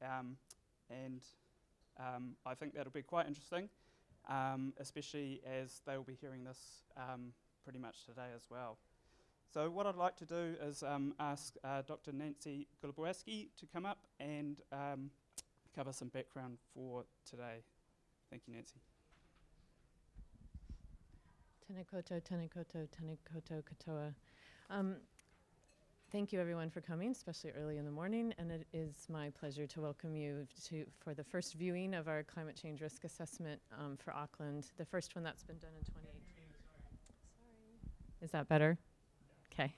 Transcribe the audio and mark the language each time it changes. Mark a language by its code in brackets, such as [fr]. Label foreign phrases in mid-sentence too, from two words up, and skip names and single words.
[en] I think that'll be quite interesting, especially as they will be hearing this pretty much today as well. So what I'd like to do is ask Dr. Nancy Goluboski to come up and cover some background for today. Thank you, Nancy. [mi] Tēnā koutou, tēnā koutou, tēnā koutou katoa. [en] Thank you everyone for coming, especially early in the morning, and it is my pleasure to welcome you for the first viewing of our climate change risk assessment for Auckland, the first one that's been done in 2018. Sorry. Is that better? Okay.